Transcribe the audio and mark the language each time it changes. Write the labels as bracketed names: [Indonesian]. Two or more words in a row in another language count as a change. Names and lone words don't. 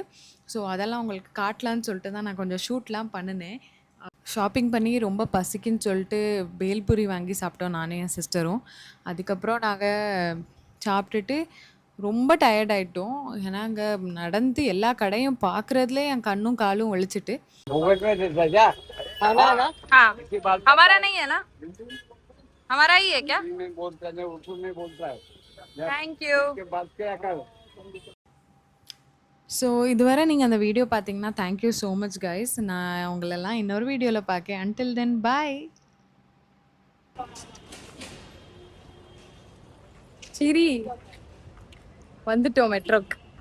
[Tamil] ஸோ அதெல்லாம் உங்களுக்கு காட்டலான்னு சொல்லிட்டு தான் நான் கொஞ்சம் ஷூட்லாம் பண்ணுனேன். ஷாப்பிங் பண்ணி ரொம்ப பசிக்குன்னு சொல்லிட்டு பேல்பூரி வாங்கி சாப்பிட்டோம் நானும் என் சிஸ்டரும். அதுக்கப்புறம் நாங்க சாப்பிட்டுட்டு ரொம்ப டயர்ட் ஆயிட்டோம். ஏன்னா அங்க நடந்து எல்லா கடையும் பார்க்குறதுலே என் கண்ணும் காலும் வலிச்சுட்டு. [Hindi] हाँ हमारा नहीं है ना, हमारा ही है क्या? [English] thank you. [Tamil] ஸோ இதுவரை நீங்கள் அந்த வீடியோ பார்த்தீங்கன்னா [English] thank you so much guys. [Tamil] நான் உங்களெல்லாம் இன்னொரு வீடியோவில் பார்க்கேன். [English] until then bye. [Tamil] சிரி வந்துட்டோம் மெட்ரோக்கு.